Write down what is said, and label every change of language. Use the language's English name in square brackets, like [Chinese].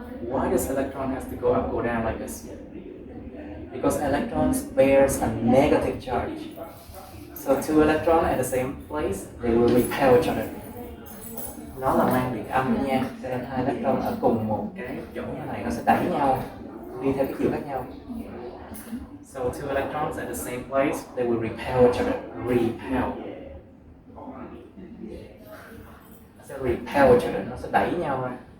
[English] Why does electron has to go up, go down like this? Because electrons bears a negative charge. So 2 electrons at the same place, they will repel each other. [Vietnamese] Nó là mang điện âm nha, cho nên 2 electron ở cùng một cái chỗ như này nó sẽ đẩy nhau đi theo cái chiều khác nhau. [English] So 2 electrons at the same place, they will repel each other. Repel. [Vietnamese] Nó sẽ [English] repel each other, [Vietnamese] nó sẽ đẩy nhau ra.